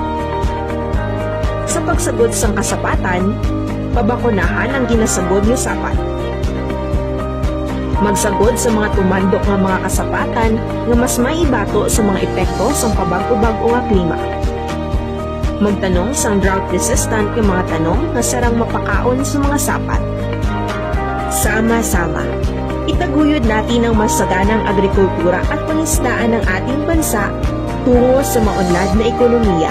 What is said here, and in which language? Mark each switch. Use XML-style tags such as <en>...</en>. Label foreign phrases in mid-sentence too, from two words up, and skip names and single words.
<hil>Sa pagsagod sang kasapatan, pabakunahan ang ginasagod nga sapat. Magsagod sa mga tumandok nga mga kasapatan nga mas maibato sa mga epekto sang pabago-bago nga klima. Magtanong sang drought-resistant nga mga tanong nga sarang mapakaon sa mga sapat.</hil> <tl>Sama-sama, itaguyod natin ang masaganang agrikultura at pangisdaan ng ating bansa tungo sa maunlad na ekonomiya.</tl>